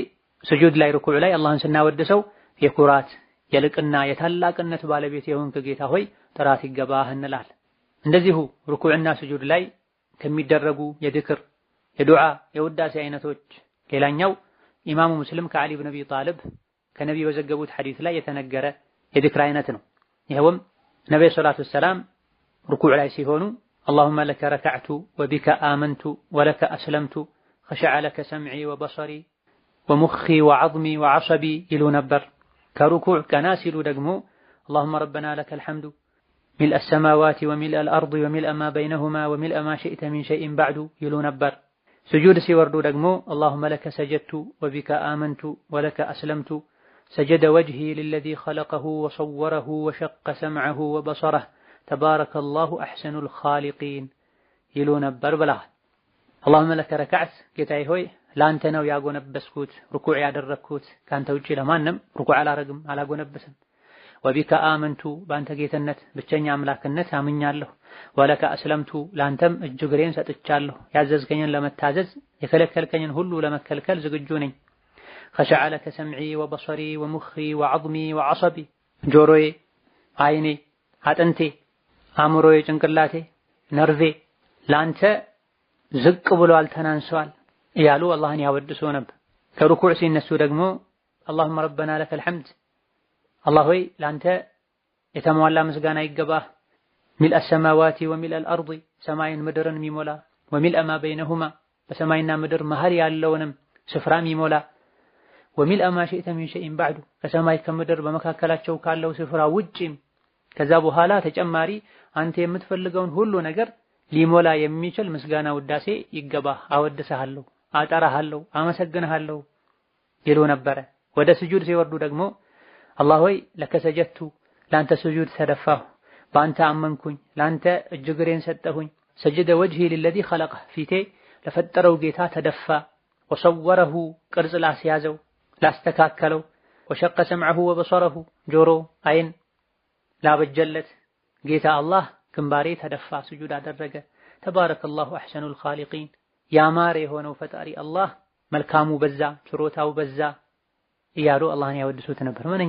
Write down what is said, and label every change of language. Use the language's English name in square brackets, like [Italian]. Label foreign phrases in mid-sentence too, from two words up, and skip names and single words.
[Amharic] ስጁድ ላይ ሩኩዕ ላይ አላህን ስናወድሰው የኩራት የልቅና የታላቅነት ባለቤት የሆንክ ጌታ ሆይ ጥራት ይገባህ እንላለን። እንደዚሁ ሩኩዕና ስጁድ ላይ ከሚደረጉ የዝክር የዱዓ የውዳሴ አይነቶች ሌላኛው ኢማሙ ሙስሊም ከዓሊ ብን አቢ ጣልብ ከነቢ በዘገቡት ሐዲስ ላይ የተነገረ የዝክር አይነት ነው። ይኸውም ነብዩ [Arabic] صلى الله عليه وسلم [Amharic] ሩኩዕ ላይ ሲሆኑ [Arabic] اللهم لك ركعت وبك آمنت ولك أسلمت خشع لك سمعي وبصري ومخي وعظمي وعصبي [Amharic] ይሉ ነበር። ከሩኩዕ ቀና ሲሉ ደግሞ [Arabic] اللهم ربنا لك الحمد ملء السماوات وملء الأرض وملء ما بينهما وملء ما شئت من شيء بعد [Amharic] ይሉ ነበር። [Arabic] سجود [Amharic] ሲወርዱ ደግሞ [Arabic] اللهم لك سجدت وبك آمنت ولك أسلمت سجد وجهي للذي خلقه وصوره وشق سمعه وبصره تبارك الله أحسن الخالقين ይሉ [Amharic] ነበር ብለዋል። [Arabic] اللهم لك ركعت [Amharic] ጌታዬ ሆይ ላንተ ነው ያጎነበስኩት ሩኩዕ ያደረግኩት ካንተ ውጪ ለማንም ሩኩዕ አላረግም አላጎነበስም። [Arabic] وبك آمنت [Amharic] በአንተ ጌትነት ብቸኛ አምላክነት አምኛለሁ። [Arabic] ولك أسلمت [Amharic] ላንተም እጅ እግሬን ሰጥቻለሁ። ያዘዝከኝን ለመታዘዝ የከለከልከኝን ሁሉ ለመከልከል ዝግጁ ነኝ። [Arabic] خشع لك سمعي وبصري ومخي وعظمي وعصبي [Amharic] ጆሮዬ፣ አይኔ፣ አጥንቴ፣ አእምሮዬ፣ ጭንቅላቴ፣ ነርቬ ላንተ ዝቅ ብሏል ተናንሷል እያሉ አላህን ያወድሱ ነበር። ከሩኩዕ ሲነሱ ደግሞ [Arabic] اللهم ربنا لك الحمد [Amharic] አላህ ሆይ ላንተ የተሟላ ምስጋና ይገባህ። ሚልአ [Arabic] السماوات وملء الأرض [Amharic] ሰማይን ምድርን የሚሞላ [Arabic] وملء ما بينهما [Amharic] በሰማይና ምድር መሃል ያለውንም ስፍራ የሚሞላ [Arabic] وملء ما شئت من شيء بعد [Amharic] ከሰማይ ከምድር በመካከላቸው ካለው ስፍራ ውጪም ከዛ በኋላ ተጨማሪ አንተ የምትፈልገውን ሁሉ ነገር ሊሞላ የሚችል ምስጋና ውዳሴ ይገባህ፣ አወድስሃለሁ፣ አጠራሃለሁ፣ አመሰግንሃለሁ ይሉ ነበረ። ወደ ስጁድ ሲወርዱ ደግሞ አላህ ሆይ [Arabic] لك سجدت [Amharic] ላንተ ስጁድ ተደፋሁ፣ በአንተ አመንኩኝ፣ ላንተ እጅ እግሬን ሰጠሁኝ። [Arabic] سجد وجهي للذي خلقه [Amharic] ፊቴ ለፈጠረው ጌታ ተደፋ። ወሰወረሁ ቅርጽ ላስያዘው ላስተካከለው። [Arabic] وشق سمعه وبصره [Amharic] ጆሮ አይን ላበጀለት ጌታ አላህ ግንባሬ ተደፋ ስጁድ አደረገ። [Arabic] تبارك الله أحسن الخالقين [Amharic] ያማረ የሆነው ፈጣሪ አላህ መልካሙ በዛ ችሮታው በዛ እያሉ አላህን ያወድሱት ነበር።